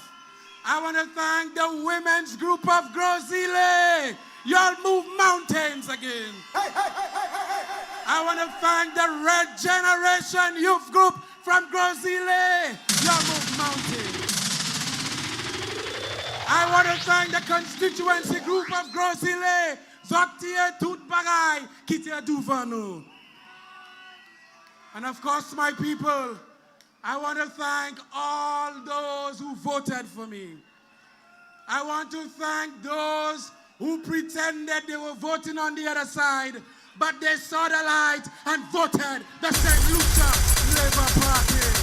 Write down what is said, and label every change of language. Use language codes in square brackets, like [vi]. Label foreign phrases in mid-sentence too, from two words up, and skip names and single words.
[en] I want to thank the women's group of Gros Islet. Y'all move mountains again. I want to thank the Red Generation youth group from Gros Islet. Y'all move mountains. I want to thank the constituency group of Gros Islet. [acf] Zotier tout bagay, kite Duvano. [en] And of course, my people, I want to thank all those who voted for me. I want to thank those who pretended they were voting on the other side, but they saw the light and voted the Saint Lucia Labour Party.